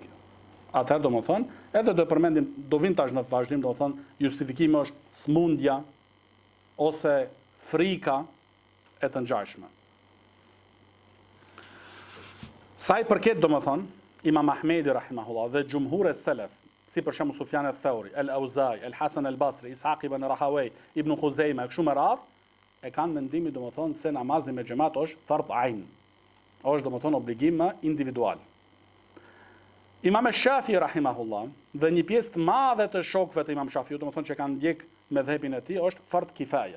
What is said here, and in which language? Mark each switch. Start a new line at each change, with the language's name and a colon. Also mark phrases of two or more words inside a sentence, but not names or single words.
Albanian: Atëherë do më thonë, edhe do përmendim, do vin tash në vazhdim, do thonë, justifikimi është smundja ose frika e të ngjashme. Sa i përket, do më thonë, Imam Ahmedi rahimahullah dhe xhumhuri selef, si për shembull Sufjan al-Thauri, al-Auzai, al-Hasan al-Basri, Ishaq ibn Rahaway, Ibn Khuzaimah, kështu me radhë, e kanë mendimin, do më thonë, se namazi me xhamat është
Arabic: فرض عين.
Albanian: Është, do më thonë, obligim individual. Imam Shafi rahimahullah dhe një pjesë të madhe të shokëve të Imam Shafiut, do më thonë që kanë ndjek me dhëpin e tij, është
Arabic: فرض كفاية.